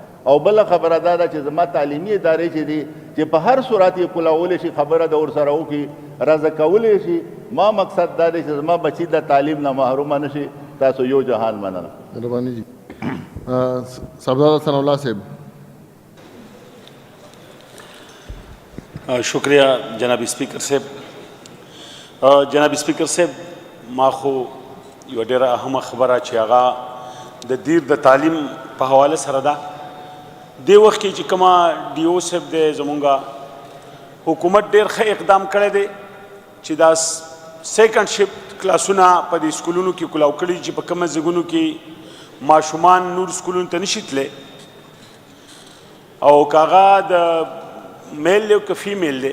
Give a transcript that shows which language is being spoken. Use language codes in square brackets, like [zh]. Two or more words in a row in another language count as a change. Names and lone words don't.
[ps] او بله خبره دا ده چې زما تعلیمي ادارې چې دي چې په هر صورت یې کولولی شي خبره د ورسره وکړي، رضا کولی شي. ما مقصد دا دی چې زما بچي د تعلیم نه محرومه نه شي. تاسو یو جهان مننه. مهرباني جی. صاحبزاده ثناء الله صاحب. [ur] شکریہ جناب اسپیکر صاحب. [ps] جناب اسپیکر صاحب، ما خو یوه ډېره اهمه خبره چې هغه د دیر د تعلیم په حواله سره ده. دې وخت کې چې کومه ډي او صاحب دی زمونږ حکومت ډېر ښه اقدام کړی دی چې دا [en] second shift [ps] کلاسونه په دې سکولونو کې کلاو کړي چې په کومه ځایونو کې ماشومان نور سکولونو ته نشي تللی، او که هغه د میل دی او که فیمیل دی.